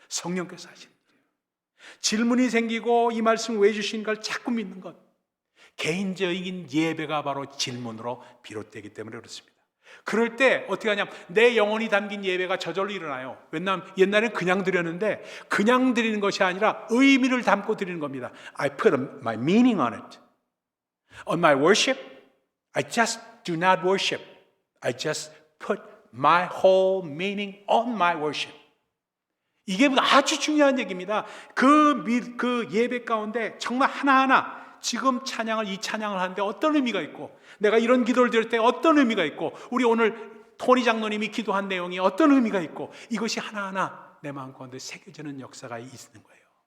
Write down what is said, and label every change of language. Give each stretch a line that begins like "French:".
Korean: 성령께서 하시는 일이에요. 질문이 생기고 이 말씀 왜 주신 걸 자꾸 믿는 것, 개인적인 예배가 바로 질문으로 비롯되기 때문에 그렇습니다. 그럴 때 어떻게 하냐면 내 영혼이 담긴 예배가 저절로 일어나요. 왜냐하면 옛날에는 그냥 드렸는데 그냥 드리는 것이 아니라 의미를 담고 드리는 겁니다.
English: I put my meaning on it. On my worship, I just do not worship. I just put my whole meaning on my worship.
Korean: 이게 아주 중요한 얘기입니다. 그 예배 가운데 정말 하나하나 지금 이 찬양을 하는데 어떤 의미가 있고, 내가 이런 기도를 드릴 때 어떤 의미가 있고, 우리 오늘 토니 장로님이 기도한 내용이 어떤 의미가 있고, 이것이 하나하나 내 마음 가운데 새겨지는 역사가 있는 거예요.